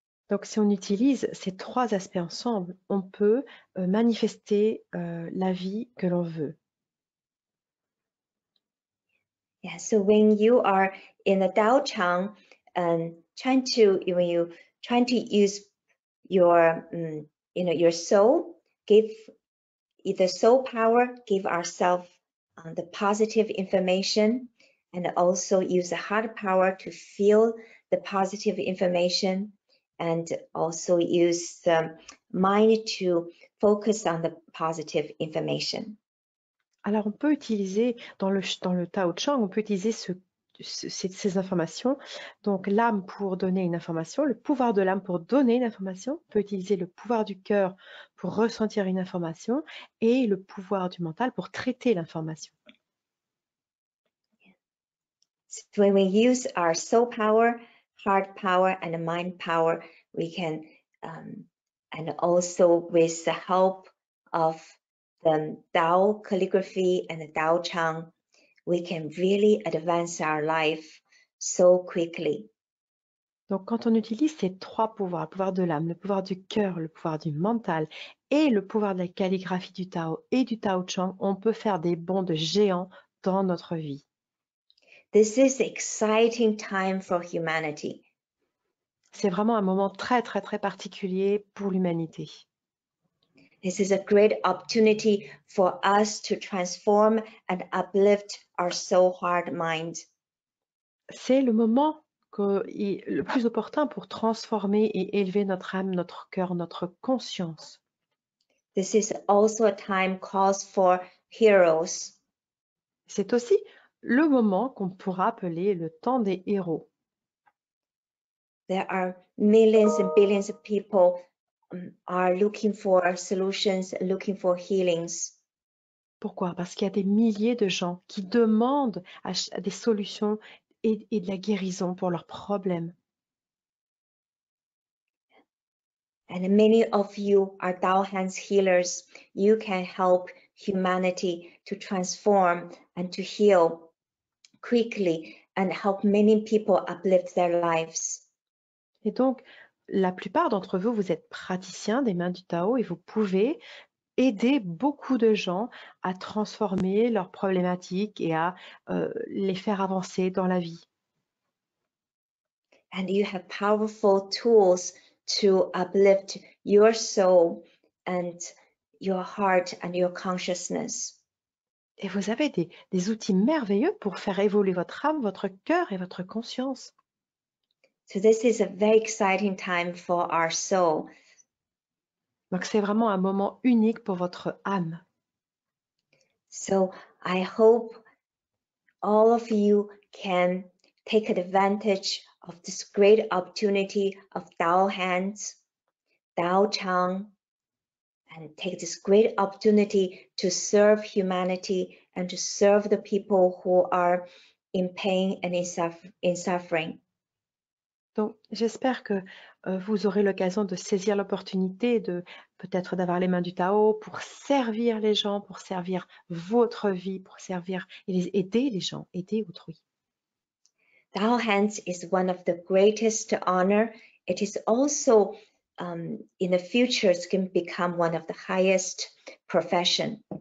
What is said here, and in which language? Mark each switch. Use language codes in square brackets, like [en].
[fr] Donc, si on utilise ces trois aspects ensemble, on peut manifester la vie que l'on veut. [en] Yeah. So when you are in the Tao Chang, when you trying to use your your soul, give the soul power, give ourselves the positive information, and also use the heart power to feel the positive information, and also use the mind to focus on the positive information. [fr] Alors, on peut utiliser, dans le Tao Chang, on peut utiliser ces informations. Donc, l'âme pour donner une information, le pouvoir de l'âme pour donner une information, on peut utiliser le pouvoir du cœur pour ressentir une information et le pouvoir du mental pour traiter l'information. [en] So when we use our soul power, heart power, and mind power, we can, and also with the help of the Tao calligraphy and the Tao Chang, we can really advance our life so quickly. [fr] Donc, quand on utilise ces trois pouvoirs, le pouvoir de l'âme, le pouvoir du cœur, le pouvoir du mental et le pouvoir de la calligraphie du Tao et du Tao Chang, on peut faire des bonds de géants dans notre vie. [en] This is exciting time for humanity. [fr] C'est vraiment un moment très, très, très particulier pour l'humanité. [en] This is a great opportunity for us to transform and uplift our soul, heart, mind. [fr] C'est le moment le plus opportun pour transformer et élever notre âme, notre cœur, notre conscience. [en] This is also a time calls for heroes. [fr] C'est aussi le moment qu'on pourra appeler le temps des héros. [en] There are millions and billions of people are looking for solutions, looking for healings. [fr] Pourquoi? Parce qu'il y a des milliers de gens qui demandent des solutions et de la guérison pour leurs problèmes. [en] And many of you are Tao Hands healers. You can help humanity to transform and to heal quickly and help many people uplift their lives. [fr] Et donc, la plupart d'entre vous, vous êtes praticiens des mains du Tao et vous pouvez aider beaucoup de gens à transformer leurs problématiques et à les faire avancer dans la vie. [en] And you have powerful tools to uplift your soul and your heart and your consciousness. [fr] Et vous avez des outils merveilleux pour faire évoluer votre âme, votre cœur et votre conscience. [en] So this is a very exciting time for our soul. [fr] Donc c'est vraiment un moment unique pour votre âme. [en] So I hope all of you can take advantage of this great opportunity of Tao Hands, Tao Chang, and take this great opportunity to serve humanity and to serve the people who are in pain and in suffering. [fr] Donc j'espère que vous aurez l'occasion de saisir l'opportunité de peut-être d'avoir les mains du Tao pour servir les gens, pour servir votre vie, pour servir et aider les gens, aider autrui. [en] Tao Hands is one of the greatest honor. It is also in the future, it's going to become one of the highest profession.